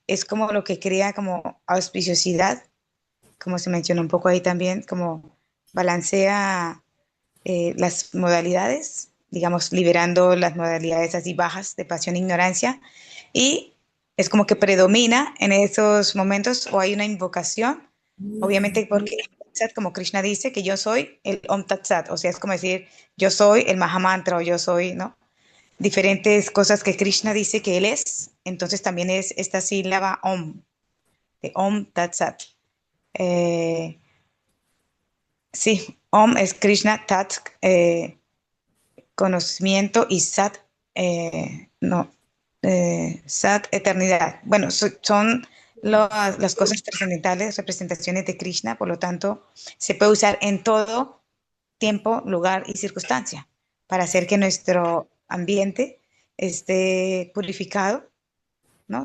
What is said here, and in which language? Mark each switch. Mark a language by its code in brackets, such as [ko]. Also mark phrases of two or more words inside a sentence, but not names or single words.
[es] es como lo que crea como auspiciosidad, como se mencionó un poco ahí también, como balancea las modalidades, digamos, liberando las modalidades así bajas de pasión e ignorancia, y es como que predomina en esos momentos o hay una invocación, obviamente porque como Krishna dice que yo soy el [sa] ॐ तत् सत्, [es] o sea, es como decir, yo soy el Mahamantra o yo soy, ¿no? Diferentes cosas que Krishna dice que él es, entonces también es esta sílaba Om, de [sa] ॐ तत् सत्. [es] Eh, sí, Om es Krishna, Tat, conocimiento, y Sat, no, Sat, eternidad. Bueno, son las cosas trascendentales, representaciones de Krishna, por lo tanto, se puede usar en todo tiempo, lugar y circunstancia para hacer que nuestro ambiente esté purificado, ¿no?